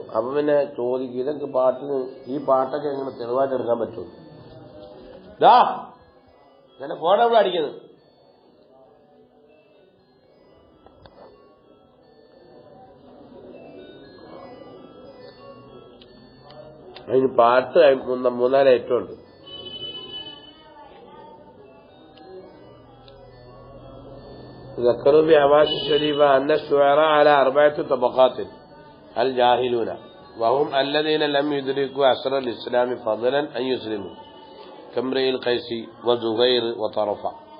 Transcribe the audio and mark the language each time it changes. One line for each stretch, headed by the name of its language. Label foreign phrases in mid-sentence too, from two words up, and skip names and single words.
Malayalam: അപ്പൊ പിന്നെ ചോദിക്കും, ഇതൊക്കെ പാട്ടിന് ഈ പാട്ടൊക്കെ എങ്ങനെ തെളിവായിട്ട് എടുക്കാൻ പറ്റും? എന്നെ ഫോൺ അവിടെ അടിക്കുന്നത്. അതിന് പാട്ട് 3-4 ഐറ്റം ഉണ്ട്.
Arabic: ذكروا بأحاديث الشريفة أن الشعراء على 4 طبقات: الجاهلون وهم الذين لم يدركوا عصر الإسلام فضلا أن يسلموا كامرئ القيس وزهير وطرفة،